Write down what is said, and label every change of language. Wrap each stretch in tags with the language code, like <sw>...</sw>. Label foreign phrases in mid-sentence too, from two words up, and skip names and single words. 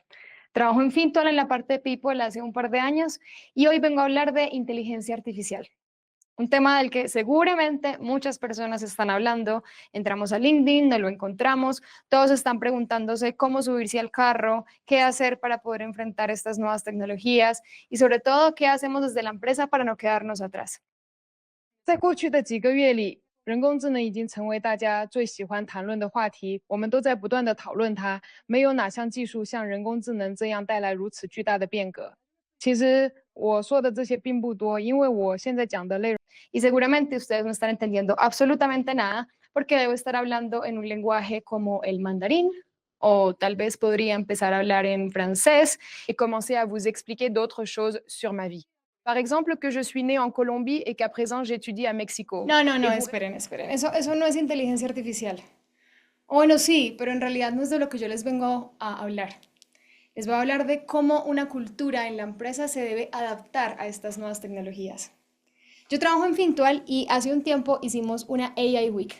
<es>Trabajo en Fintual en la parte de People hace un par de años y hoy vengo a hablar de inteligencia artificial, un tema del que seguramente muchas personas están hablando. Entramos a LinkedIn, no lo encontramos, todos están preguntándose cómo subirse al carro, qué hacer para poder enfrentar estas nuevas tecnologías y sobre todo qué hacemos desde la empresa para no quedarnos atrás.</es> <zh>在过去的几个月里，人工智能已经成为大家最喜欢谈论的话题。我们都在不断的讨论它，没有哪项技术像人工智能这样带来如此巨大的变革。其实我说的这些并不多，因为我现在讲的内容。</zh> <es>Y seguramente ustedes no están entendiendo absolutamente nada porque debo estar hablando en un lenguaje como el mandarín o tal vez podría empezar a hablar en francés</es> <fr>Et commencer à vous expliquer d'autres choses sur ma vie. Par exemple, que je suis née en Colombie et qu'à présent j'étudie à Mexico.</fr> <es>No, no,</es> <fr>Et</fr> <es>no,</es> <fr>vous...</fr> <es>esperen, esperen. Eso no es inteligencia artificial. O bueno, sí, pero en realidad no es de lo que yo les vengo a hablar. Les voy a hablar de cómo una cultura en la empresa se debe adaptar a estas nuevas tecnologías. Yo trabajo en Fintual y hace un tiempo hicimos una AI Week.</es>